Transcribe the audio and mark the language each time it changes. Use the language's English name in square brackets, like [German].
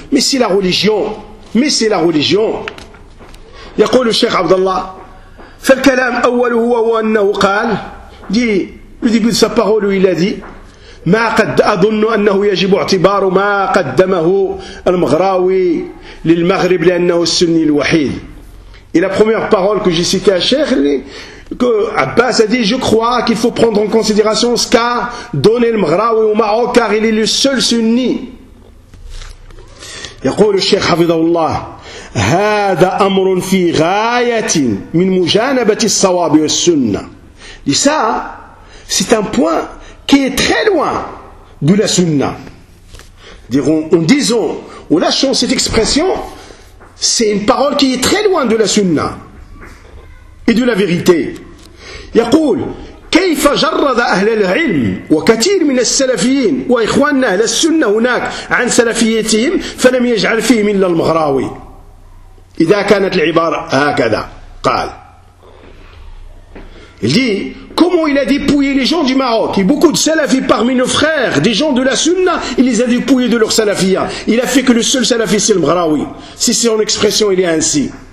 [French] Mais c'est la religion. Mais c'est la religion. [Arabic] يقول الشيخ عبد الله فالكلام أوله هو أنه قال دي بديبو سبارول إلى دي ما قد أظن أنه يجب اعتبار ما قدمه المغراوي للمغرب لأنه السني الوحيد [French] إلى première parole que j'ai cité à Cheikh que Abbas a dit je crois qu'il faut prendre en considération ce qu'a donné le Mghraoui au Maroc car il est le seul sunni. [Arabic] يقول الشيخ حفظه الله هذا أمر في غاية من مجانبة الصواب والسنة. [French] لسا c'est un point qui est très loin de la sunna. En disant ou lâchant cette expression, c'est une parole qui est très loin de la sunna et de la vérité. [Arabic] يقول كيف جرد أهل العلم وكثير من السلفيين وإخواننا أهل السنة هناك عن سلفيتهم فلم يجعل فيهم إلا المغراوي إذا كانت العبارة هكذا قال [French] il dit comment il a dépouillé les gens du Maroc et beaucoup de salafis parmi nos frères des gens de la sunna il les a dépouillés de leur salafia il a fait que le seul salafi c'est le mghraoui si c'est en expression il est ainsi